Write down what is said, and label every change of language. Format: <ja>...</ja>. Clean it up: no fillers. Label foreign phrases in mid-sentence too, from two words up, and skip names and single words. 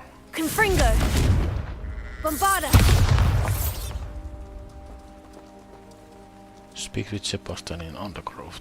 <en>Confringo! Bombarda! Speak with Sebastianin Undergrowth.</en>